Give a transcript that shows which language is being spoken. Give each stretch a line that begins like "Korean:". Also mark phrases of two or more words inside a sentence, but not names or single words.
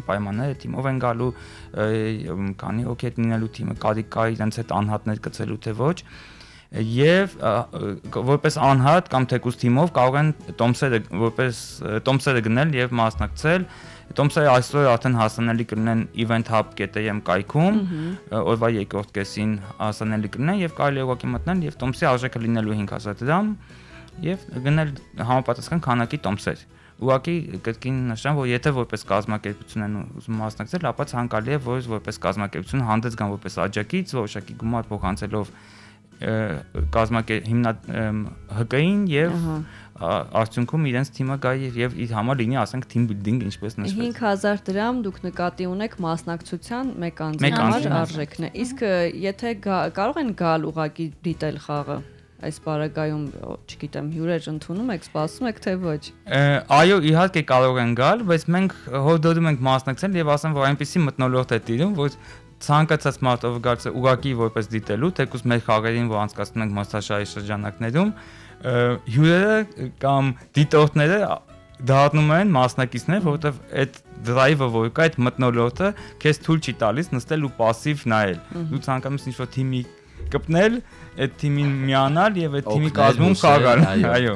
Armenian: պայմանները, թիմով են գալու, քանի հոգի հետ լինելու թիմը, կարիք կա իրենց հետ անհատներ գցելու թե ոչ։ Եվ որպես անհատ կամ թեկուզ թիմով կարող են տոմսերը գնել եւ մասնակցել։ Տոմսերը այսօր արդեն հասանելի կլինեն event-hub.am կայքում, օրվա երկրորդ կեսին հասանելի կլինեն եւ կարելի է ուղղակի մտնել եւ տոմսի արժեքը լինելու 5000 դրամ եւ գնել համապատասխան քանակի տոմսեր։ Ուղղակի կրկին նշեմ, որ եթե որպես կազմակերպություն են ուզում մասնակցել, ապա ցանկալի է որ որպես կազմակերպություն հանդես գան որպես աջակից, որոշակի գումար փոխանցելով ՀԿ-ին եւ արդյունքում իրենց թիմը գա եւ իր համար լինի, ասենք,
English: team building,
Armenian: ինչպես նշվեց։ 5000 դրամ դուք նկատի ունեք մասնակցության մեկ անձի համար արժեքն է։ Իսկ եթե կարող են գալ ուղակի դիտել խաղը, այս բարակայում, չգիտեմ, հյուրեր ընդունում եք, սպասում եք թե ոչ։ Այո, իհարկե կարող են գալ, բայց մենք հորդորում ենք մասնակցել եւ ասեմ, որ այնպեսի մթնոլորտ է տիրում, որ ցանկացած մարդ ով գալիս է ուղակի որպես դիտելու, թեկուզ մեր խաղերին, որ անցկացնում ենք մրցաշարի շրջանակներում, հյուրերը կամ դիտորդները դառնում են մասնակիցներ, որովհետև այդ drive-ը որ կա, այդ մթնոլորտը քեզ թույլ չի տալիս նստել ու пассив նայել։ Դու ցանկանում ես ինչ-որ թիմի կպնել, այդ թիմին միանալ եւ այդ թիմի կազմում խաղալ։ Այո։